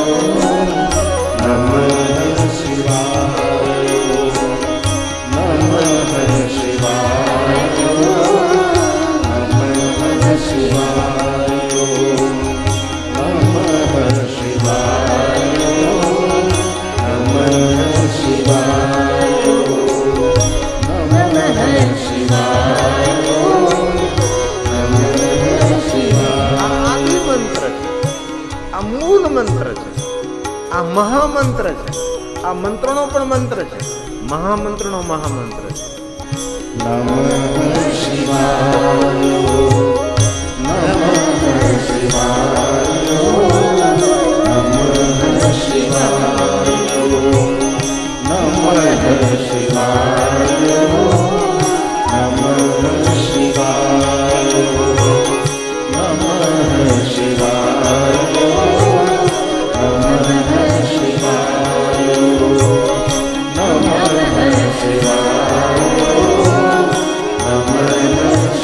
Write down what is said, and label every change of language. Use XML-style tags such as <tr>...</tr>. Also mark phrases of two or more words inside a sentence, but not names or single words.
<sa>नमः शिवाय नमः शिवाय नमः शिवाय नमः शिवाय नमः शिवाय नमः शिवाय</sa> <gu>મૂળ મંત્ર છે, આ મહામંત્ર છે, આ મંત્રનો પણ મંત્ર છે, મહામંત્રનો મહામંત્ર છે.</gu> <sa>નમઃ શિવાય નમઃ શિવાય નમઃ શિવાય નમઃ શિવાય નમઃ શિવાય નમઃ શિવાય नमः शिवाय नमः</sa>